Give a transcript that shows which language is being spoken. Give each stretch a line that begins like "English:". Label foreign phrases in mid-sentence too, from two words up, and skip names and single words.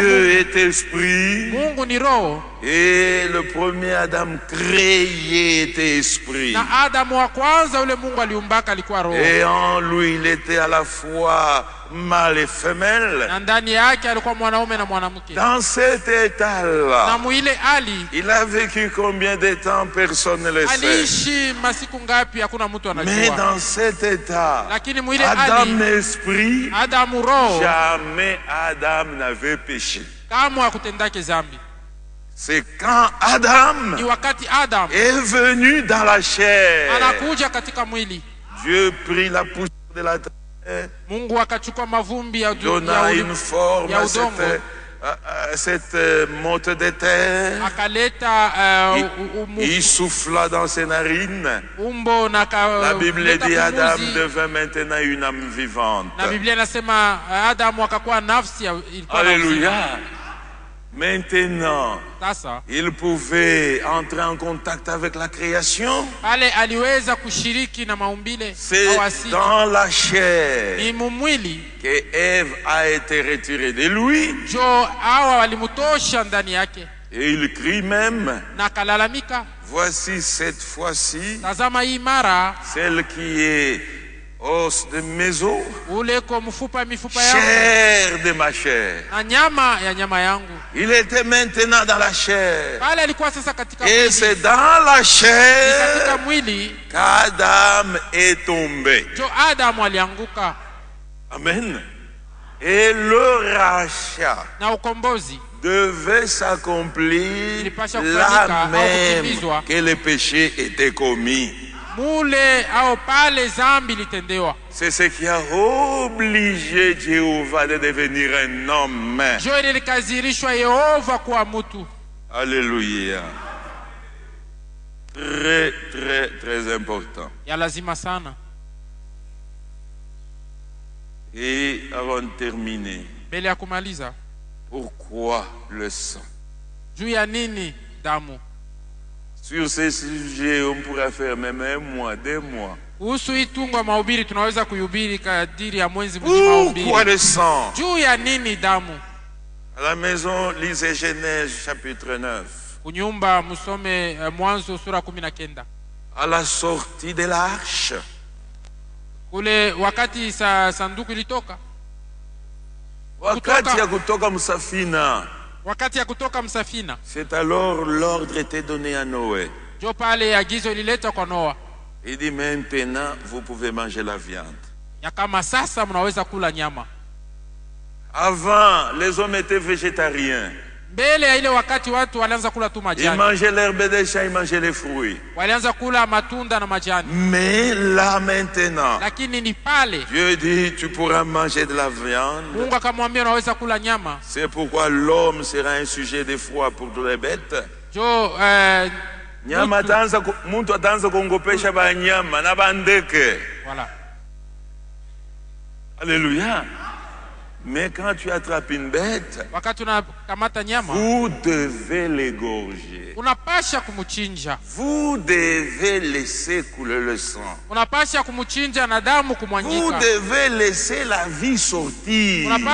French: Dieu
Swahili: Mungu.
French: est esprit.
Swahili: Mungu ni roho.
French: Et le premier Adam créé était esprit.
Swahili: Na Adamu wa kwanza ule Mungu aliumbaka alikuwa roho.
French: Et en lui, il était à la fois mâle et femelle.
Swahili: Na ndani yake alikuwa mwanaume na mwanamke.
French: Dans cet
Swahili: Na
French: état-là,
Swahili: muile ali
French: il a vécu combien de temps, personne ne le sait.
Swahili: aliishi masiku ngapi hakuna mtu
French: Mais
Swahili: anajua.
French: dans cet état,
Swahili: Lakini muile
French: Adam
Swahili: ali
French: esprit,
Swahili: Adamu roho,
French: jamais Adam n'avait péché.
Swahili: kamwe hakutendake zambi.
French: C'est quand Adam
Swahili: Ni wakati Adam
French: est venu dans la chair,
Swahili: anakuja katika mwili,
French: Dieu prit la poussière de la terre,
Swahili: Mungu akachukua mavumbi ya
French: donna une forme
Swahili: ya
French: à
Swahili: udongo,
French: cette motte de terre.
Swahili: akaleta
French: Il souffla dans ses narines.
Swahili: umbo na
French: La Bible dit Adam
Swahili: pumuzi.
French: devint maintenant une âme vivante.
Swahili: Na Biblia inasema Adamu akakuwa nafsi ilikuwa na uzima.
French: Alléluia. Maintenant,
Swahili: Sasa
French: il pouvait entrer en contact avec la création.
Swahili: pale aliweza kushiriki na maumbile
French: C'est
Swahili: au asili.
French: dans la chair
Swahili: Ni mumwili
French: que Ève a été retirée de lui.
Swahili: jo hawa walimutosha ndani yake,
French: Et il crie même,
Swahili: na akalalamika,
French: voici cette fois-ci,
Swahili: tazama hii mara
French: celle qui est os de mes os,
Swahili: uleko mifupa yangu
French: chair de ma chair.
Swahili: na nyama ya nyama yangu.
French: Il était maintenant dans la chair.
Swahili: Pale alikuwa sasa katika
French: Et
Swahili: mwili,
French: c'est dans la
Swahili: ni
French: chair
Swahili: katika mwili
French: qu'Adam est tombé.
Swahili: jo Adamu alianguka,
French: Amen. Et le rachat
Swahili: na ukombozi
French: devait s'accomplir
Swahili: ilipasha
French: là
Swahili: kufanyika au
French: même
Swahili: kutimizwa
French: que le péché était commis.
Swahili: mule au pale zambi litendewa.
French: C'est ce qui a obligé Jéhovah de devenir un homme.
Swahili: Jo ile likazirishwa Yehova kuwa mtu.
French: Alléluia. Très, très, très important.
Swahili: Ya lazima sana.
French: Et avant de terminer,
Swahili: Mbele ya kumaliza,
French: pourquoi le sang?
Swahili: juu ya nini damu?
French: Sur ces sujets, on pourrait faire même 1 mois, 2 mois.
Swahili: Kuhusu hii tungo mahubiri tunaweza kuhubiri kadiri ya mwezi mzima wa
French: Pourquoi
Swahili: mahubiri.
French: le sang?
Swahili: Juu ya nini damu?
French: À la maison, lisez Genèse chapitre 9.
Swahili: Kunyumba musome Mwanzo sura 19.
French: À la sortie de l'arche,
Swahili: Kule wakati sanduku ilitoka, wakati ya kutoka msafina, wakati ya kutoka msafina,
French: c'est alors l'ordre était donné à Noé.
Swahili: jo pale agizo lileta kwa Noa.
French: Il dit maintenant vous pouvez manger la viande.
Swahili: Ya kama sasa mnaweza kula nyama.
French: Avant les hommes étaient végétariens.
Swahili: Mbele ya ile wakati watu walianza kula tu majani.
French: Ils mangeaient l'herbe des champs, ils mangeaient les fruits.
Swahili: Walianza kula matunda na majani.
French: Mais là maintenant,
Swahili: Lakini ni pale
French: Dieu dit tu pourras manger de la viande.
Swahili: Mungu akamwambia unaweza kula nyama.
French: C'est pourquoi l'homme sera un sujet d'effroi pour toutes les bêtes.
Swahili: Nyama ataanza mtu ataanza kuongopesha
Lingala: banyama na bandeke.
French: Voilà. Alléluia. Mais quand tu attrapes une bête, vous devez l'égorger. Vous devez laisser couler le sang. Vous devez laisser la vie sortir.